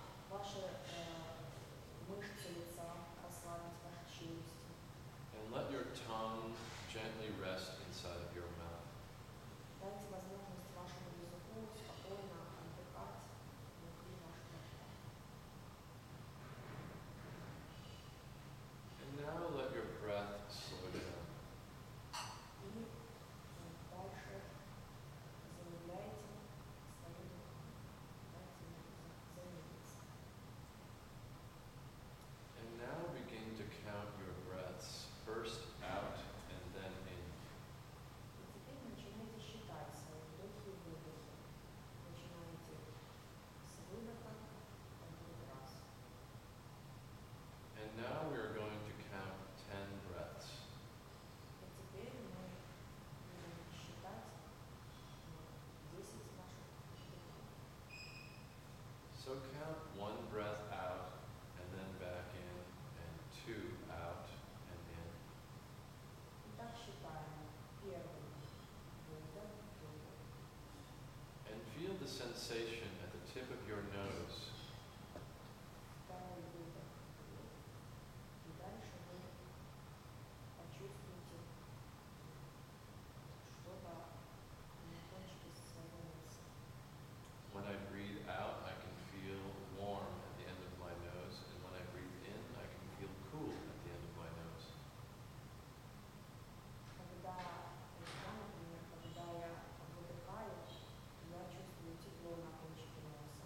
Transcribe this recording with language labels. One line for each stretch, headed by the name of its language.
Russian: Ваши мышцы лица расслабить, ваши челюсти.
English: And let your tongue gently rest inside of your mouth.
Russian: Дайте возможность вашему языку спокойно отдыхать внутри вашего рта.
English: And now let your breath slow down.
Russian: И дальше замедляйте свое дыхание. Дайте ему замедлиться.
English: And now begin to count your breaths, first out and then in.
Russian: И теперь начинайте считать свои вдохи и выдохи. Начинаете с выдоха, один раз.
English: And now we are going to count 10 breaths.
Russian: И теперь мы будем считать 10 наших вдохов.
English: So count one breath out and then back in, and two out and in.
Russian: Итак, считаем. Первый выдох, выдох.
English: And feel the sensation at the tip of your nose.
Russian: Второй выдох, вдох. И дальше вы почувствуете что-то на кончике своего носа.
English: When I breathe out, I can feel warm at the end of my nose, and when I breathe in, I can feel cool at the end of my nose.
Russian: Когда я, например, когда я выдыхаю, я чувствую тепло на кончике носа.